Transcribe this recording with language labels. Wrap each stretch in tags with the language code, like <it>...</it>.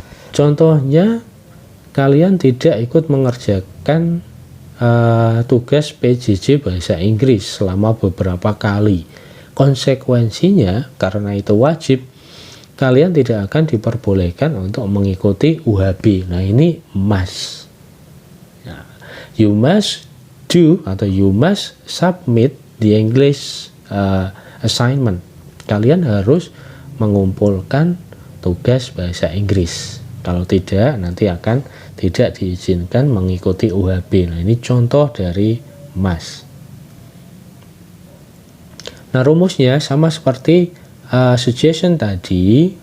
<id>Contohnya kalian tidak ikut mengerjakan tugas PJJ bahasa Inggris selama beberapa kali. Konsekuensinya karena itu wajib, kalian tidak akan diperbolehkan untuk mengikuti UHB. Nah, ini must.</id> <en>Nah, you must do atau you must submit the English assignment.</en> <id>Kalian harus mengumpulkan tugas bahasa Inggris. Kalau tidak, nanti akan tidak diizinkan mengikuti UHB. Nah, ini contoh dari must. Nah, rumusnya sama seperti suggestion tadi.</id>